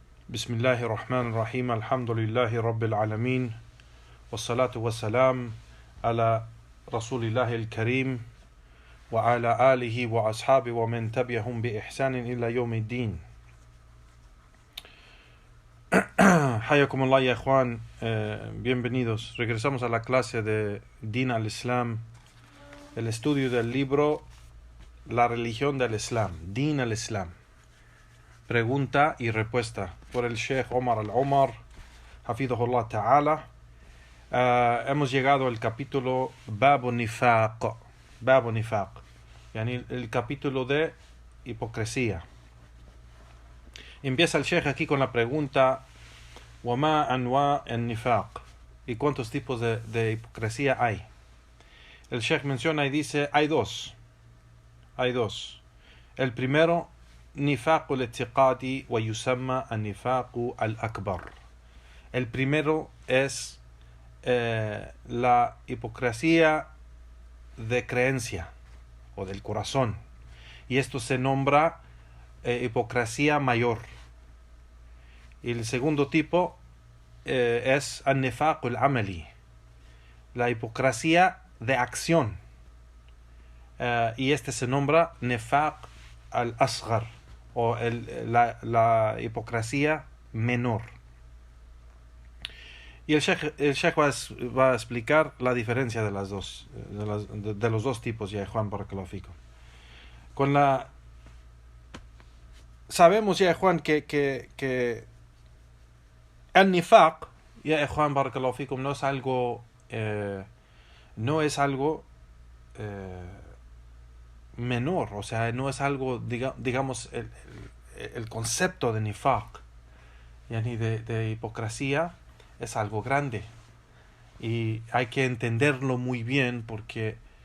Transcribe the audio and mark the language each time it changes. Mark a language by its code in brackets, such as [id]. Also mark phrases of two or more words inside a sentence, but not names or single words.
[ar] بسم الله الرحمن الرحيم الحمد لله رب العالمين والصلاة والسلام على رسول الله الكريم وعلى آله وأصحابه ومن تبعهم بإحسان إلى يوم الدين. حياكم الله يا إخوان, [es] bienvenidos. Regresamos a la clase de Din al-Islam, el estudio del libro La religión del Islam, Din al-Islam. Pregunta y respuesta por el Sheikh Omar al-Omar, [ar] حفظه الله تعالى. [es] Hemos llegado al capítulo [ar] باب النفاق, [es] yani el capítulo de hipocresía. Empieza el Sheikh aquí con la pregunta [ar] وما أنواع النفاق, [es] ¿y cuántos tipos de hipocresía hay? El Sheikh menciona y dice hay dos. El primero, [ar] نفاق الاعتقادي ويسمى النفاق الأكبر. [es] El primero es la hipocresía de creencia o del corazón, y esto se nombra hipocresía mayor. Y el segundo tipo es [ar] النفاق العملي, [es] la hipocresía de acción, y este se nombra [ar] نفاق الأصغر, [es] o la hipocresía menor. Y el Sheikh va a explicar la diferencia de las dos, de los dos tipos, ya Juan, [ar] بارك الله فيكم. [es] Sabemos, ya Juan, que el nifaq, ya Juan, [ar] بارك الله فيكم, [es] no es algo menor, o sea, no es algo, digamos, el concepto de nifaq, yani de hipocresía, es algo grande, y hay que entenderlo muy bien, porque